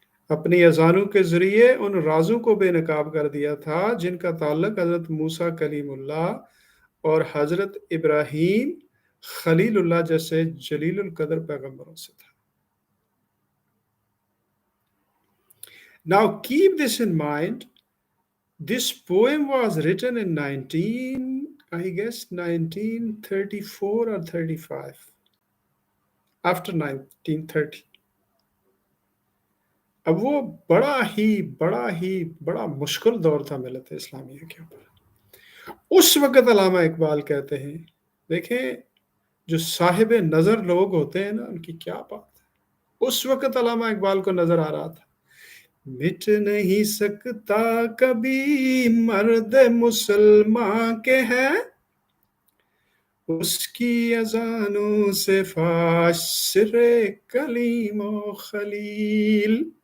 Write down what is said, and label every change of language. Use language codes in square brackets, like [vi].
[ur] اپنی اذانوں کے ذریعے ان رازوں کو بے نقاب کر دیا تھا جن کا تعلق حضرت موسیٰ کلیم اللہ اور حضرت ابراہیم خلیل اللہ جیسے جلیل القدر پیغمبروں سے تھا۔ [en] Now keep this in mind. This poem was written in 1934 or 35, after 1930. [ur] اب وہ بڑا مشکل دور تھا ملت اسلامیہ کے اوپر۔ اس وقت علامہ اقبال کہتے ہیں، دیکھیں جو صاحب نظر لوگ ہوتے ہیں نا، ان کی کیا بات ہے۔ اس وقت علامہ اقبال کو نظر آ رہا تھا، مٹ نہیں سکتا کبھی مرد مسلمان کے ہے، اس کی اذانوں سے فاش سر کلیم و خلیل،